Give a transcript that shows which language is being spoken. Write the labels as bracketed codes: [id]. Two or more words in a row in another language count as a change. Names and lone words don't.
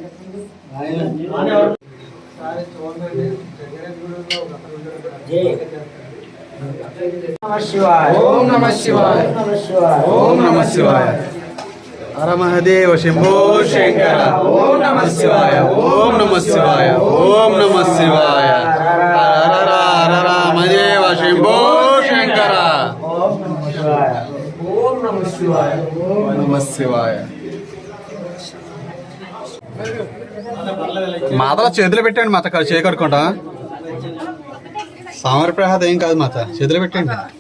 [sa] ओम नमः शिवाय ओम नमः शिवाय हर महादेव शंभो शंकर ओम नमः शिवाय ओम नमः शिवाय ओम नमः शिवाय हर हर महादेव शंभो నమ శివాయ. [te] మాతలో చేతులు పెట్టండి మాత, చేయి కడుకుంటా. సామర్ ప్రసాద్ ఏం కాదు మాత, చేతులు పెట్టండి.